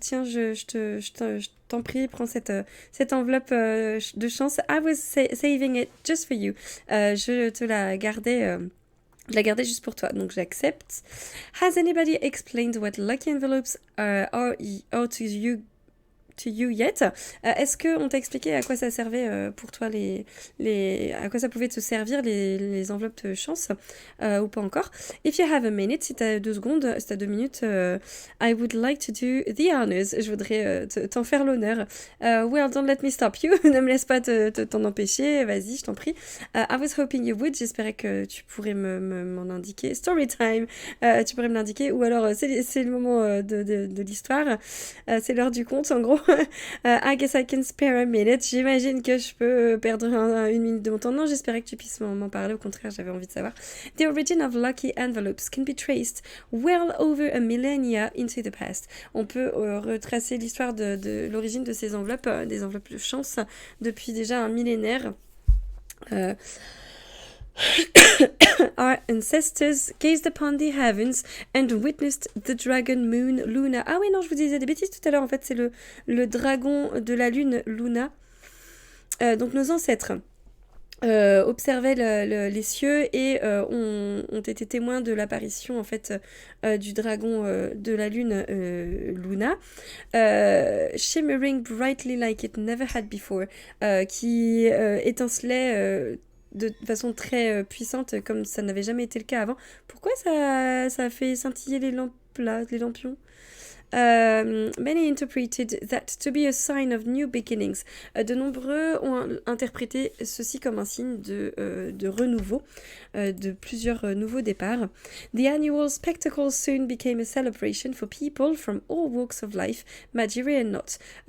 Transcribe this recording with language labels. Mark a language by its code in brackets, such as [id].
[fr] Tiens, je t'en prie, prends cette enveloppe de chance. [en] I was saving it just for you. [fr] Je te la gardais... Je la gardais juste pour toi, donc j'accepte. [en] Has anybody explained what lucky envelopes are to you yet? [fr] Est-ce qu'on t'a expliqué à quoi ça servait pour toi à quoi ça pouvait te servir les enveloppes de chance ou pas encore? [en] If you have a minute, [fr] si t'as 2 secondes, si t'as 2 minutes, [en] I would like to do the honors. [fr] Je voudrais t'en faire l'honneur. [en] Well, don't let me stop you. [fr] Ne me laisse pas t'en empêcher. Vas-y, je t'en prie. [en] I was hoping you would. [fr] J'espérais que tu pourrais m'en indiquer. [en] Story time. [fr] Tu pourrais me l'indiquer. Ou alors, c'est le moment de l'histoire. C'est l'heure du conte, en gros. [en] I guess I can spare a minute. [fr] J'imagine que je peux perdre 1 minute de mon temps. Non, j'espérais que tu puisses m'en parler. Au contraire, j'avais envie de savoir. [en] The origin of lucky envelopes can be traced well over a millennia into the past. [fr] On peut retracer l'histoire de l'origine de ces enveloppes, des enveloppes de chance, depuis déjà un millénaire. [en] Our ancestors gazed upon the heavens and witnessed the dragon moon Luna. [fr] Ah oui, non, je vous disais des bêtises tout à l'heure. En fait, c'est le dragon de la lune Luna. Donc nos ancêtres observaient les cieux et ont été témoins de l'apparition en fait du dragon de la lune Luna, [en] shimmering brightly like it never had before, [fr] qui étincelait de façon très puissante comme ça n'avait jamais été le cas avant. Pourquoi ça a fait scintiller les lampes là, les lampions? [en] Many interpreted that to be a sign of new beginnings. [fr] De nombreux ont interprété ceci comme un signe de renouveau, de plusieurs nouveaux départs. [en] The annual spectacle soon became a celebration for people from all walks of life, Majiri and not.